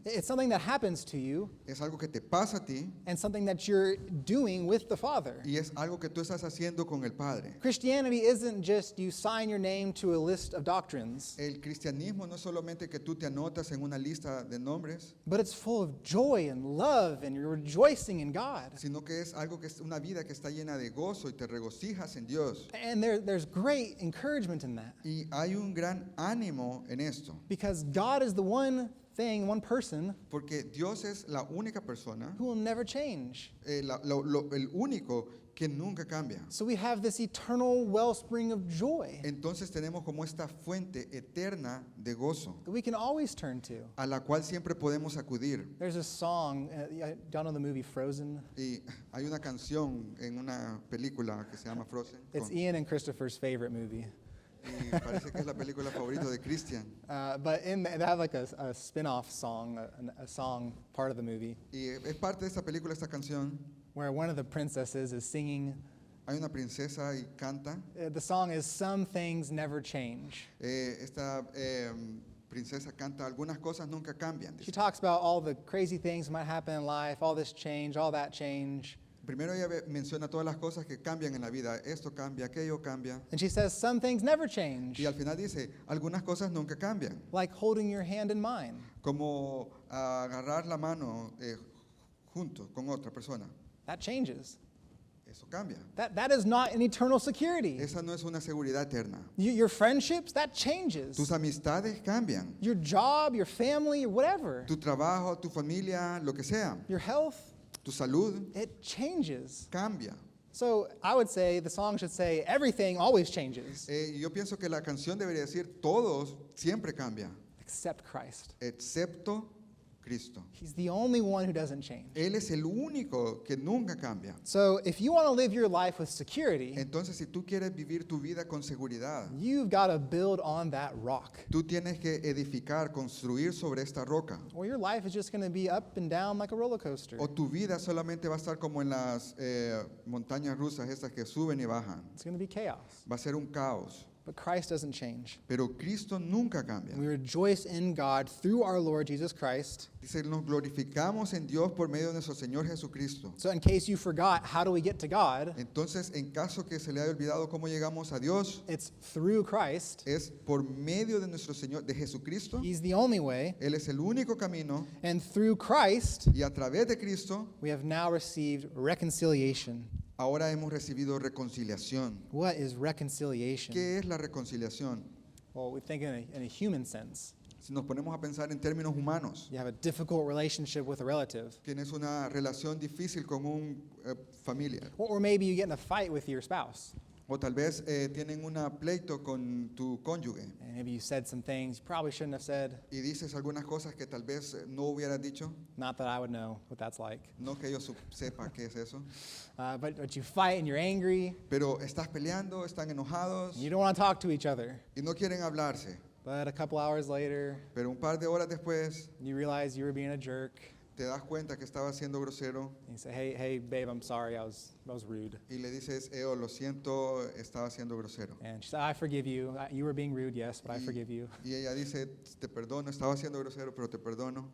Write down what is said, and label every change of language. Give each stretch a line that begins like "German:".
English: It's something that happens to you
Spanish: es algo que te pasa a ti
English: and something that you're doing with the Father.
Spanish: y es algo que tú estás haciendo con el Padre.
English: Christianity isn't just you sign your name to a list of doctrines,
Spanish: El cristianismo no es solamente que tú te anotas en una lista de nombres,
English: but it's full of joy and love and you're rejoicing in God.
Spanish: sino que es algo que es una vida que está llena de gozo y te regocijas en Dios.
English: And there's great encouragement in that
Spanish: Y hay un gran ánimo en esto,
English: because God is the one thing, one person
Spanish: porque Dios es la única persona,
English: who will never change.
Spanish: el único que nunca cambia.
English: So we have this eternal wellspring of joy
Spanish: Entonces tenemos como esta fuente eterna de gozo,
English: that we can always turn to.
Spanish: a la cual siempre podemos acudir.
English: There's a song, y'all know the movie Frozen?
Spanish: Y hay una canción en una película que se llama Frozen,
English: It's Ian and Christopher's favorite movie.
Spanish: y parece que es la película favorita de Christian.
English: But they have like a spin-off song, a song part of the movie,
Spanish: Y es parte de esta película, esta canción.
English: where one of the princesses is singing.
Spanish: Hay una princesa y canta.
English: The song is "Some Things Never Change."
Spanish: Esta princesa canta, algunas cosas nunca cambian.
English: She
Spanish: Dice.
English: talks about all the crazy things that might happen in life, all this change, all that change.
Spanish: Primero ella menciona todas las cosas que cambian en la vida. Esto cambia, aquello cambia.
English: And she says, some things never change,
Spanish: Y al final dice, algunas cosas nunca cambian.
English: like holding your hand in mine.
Spanish: Como agarrar la mano junto con otra persona.
English: That changes.
Spanish: Eso cambia.
English: That is not an eternal security.
Spanish: Esa no es una seguridad eterna.
English: Your friendships, that changes.
Spanish: Tus amistades cambian.
English: Your job, your family, whatever.
Spanish: Tu trabajo, tu familia, lo que sea.
English: Your health,
Spanish: Tu salud
English: it changes.
Spanish: cambia.
English: So I would say the song should say everything always changes
Spanish: Yo pienso que la canción debería decir, todos siempre cambia,
English: except Christ.
Spanish: excepto Cristo.
English: He's the only one who doesn't change.
Spanish: Él es el único que nunca cambia.
English: So if you want to live your life with security,
Spanish: Entonces, si tú quieres vivir tu vida con seguridad,
English: you've got to build on that rock.
Spanish: tú tienes que edificar, construir sobre esta roca.
English: Or your life is just going to be up and down like a roller coaster.
Spanish: O tu vida solamente va a estar como en las montañas rusas, estas que suben y bajan.
English: It's going to be chaos.
Spanish: Va a ser un caos.
English: But Christ doesn't change.
Spanish: Pero Cristo nunca cambia.
English: And we rejoice in God through our Lord Jesus Christ.
Spanish: Dice, nos glorificamos en Dios por medio de nuestro Señor Jesucristo.
English: So in case you forgot, how do we get to God?
Spanish: Entonces, en caso que se le haya olvidado cómo llegamos a Dios,
English: It's through Christ.
Spanish: es por medio de nuestro Señor, de Jesucristo.
English: He's the only way.
Spanish: Él es el único camino
English: And through Christ,
Spanish: y a través de Cristo
English: we have now received reconciliation.
Spanish: ahora hemos recibido reconciliación.
English: What is reconciliation?
Spanish: ¿Qué es la reconciliación?
English: Well, we think in a human sense.
Spanish: Si nos ponemos a pensar en términos humanos,
English: You have a difficult relationship with a relative.
Spanish: tienes una relación difícil con un familiar,
English: Or maybe you get in a fight with your spouse.
Spanish: o tal vez tienen un pleito con tu cónyuge
English: And maybe you said some things you probably shouldn't have said.
Spanish: y dices algunas cosas que tal vez no hubieras dicho,
English: Not that I would know what that's like.
Spanish: no que yo sepa qué es eso,
English: But you fight and you're angry.
Spanish: pero estás peleando, están enojados
English: And you don't want to talk to each other.
Spanish: y no quieren hablarse,
English: But a couple hours later,
Spanish: pero un par de horas después
English: you realize you were being a jerk.
Spanish: te das cuenta que estaba siendo grosero
English: And you say, hey, babe, I'm sorry. I was rude.
Spanish: y le dices, lo siento, estaba siendo grosero.
English: And she said, I forgive you. You were being rude, yes, but I forgive you.
Spanish: Y ella dice, te perdono, estaba siendo grosero, pero te perdono.